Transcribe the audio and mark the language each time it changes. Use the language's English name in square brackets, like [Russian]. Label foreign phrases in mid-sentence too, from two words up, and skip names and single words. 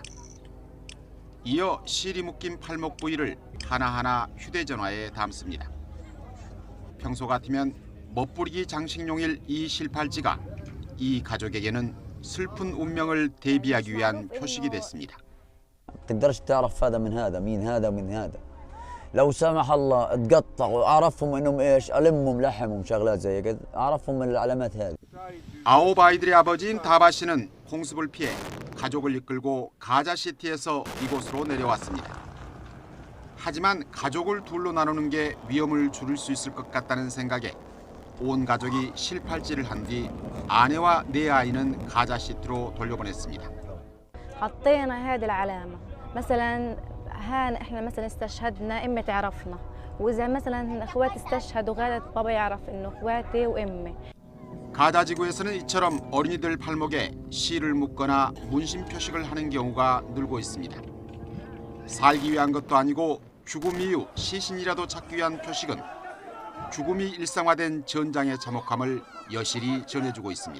[Korean] 이어 실이 묶인 팔목 부위를 하나하나 휴대전화에 담습니다. 평소 같으면 멋부리기 장식용일 이 실팔찌가 이 가족에게는 슬픈 운명을 대비하기 위한 표식이 됐습니다. [Arabic] تقدرش تعرف هذا من هذا مين هذا من هذا لو سمح الله تقطع واعرفهم انهم ايش المهم لحمهم شغلات زي كذا اعرفهم من العلامات هذه. [Korean] 9 아이들의 아버지인 다바 씨는 공습을 피해 가족을 이끌고 가자시티에서 이곳으로 내려왔습니다. 하지만 가족을 둘로 나누는 게 위험을 줄일 수 있을 것 같다는 생각에 온 가족이 실팔찌를 한 뒤 아내와 4아이는 가자시티로 돌려보냈습니다. [Arabic] حطينا هذه العلامة مثلا هان احنا مثلا استشهدنا امي تعرفنا واذا مثلا اخواتي استشهدوا غادة بابا يعرف انه اخواتي وامي. [Korean] 가자 지구에서는 이처럼 어린이들 팔목에 실을 묶거나 문신 표식을 하는 경우가 늘고 있습니다. 살기 위한 것도 아니고 죽음 이후 시신이라도 찾기 위한 표식은 죽음이 일상화된 전장의 참혹함을 여실히 전해주고 있습니다.